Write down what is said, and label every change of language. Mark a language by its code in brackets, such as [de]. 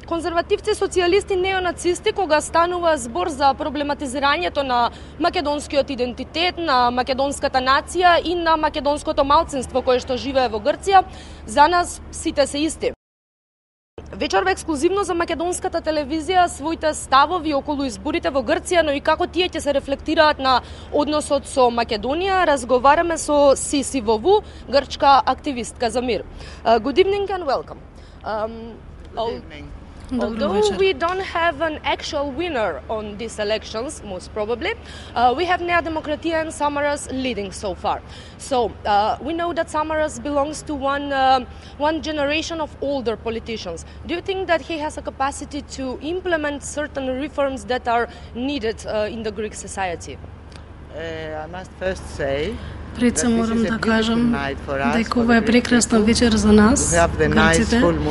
[mk] Конзервативци, социјалисти, неонацисти, кога станува збор за проблематизирањето на македонскиот идентитет, на македонската нација и на македонското малцинство кое што живее во Грција, за нас сите се исти. Вечерва ексклузивно за македонската телевизија своите ставови околу изборите во Грција, но и како тие ќе се рефлектираат на односот со Македонија, разговараме со Сиси Вову, грчка активистка за мир. [en] Good evening and welcome. Good evening. Although we don't have an actual winner on these elections, most probably, we have Nea Demokratia and Samaras leading so far. So we know that Samaras belongs to one generation of older politicians. Do you think that he has a capacity to implement certain reforms that are needed in the Greek society? I must first say [mk] Пред се морам да кажам дека ова е прекрасна вечер за нас, грците.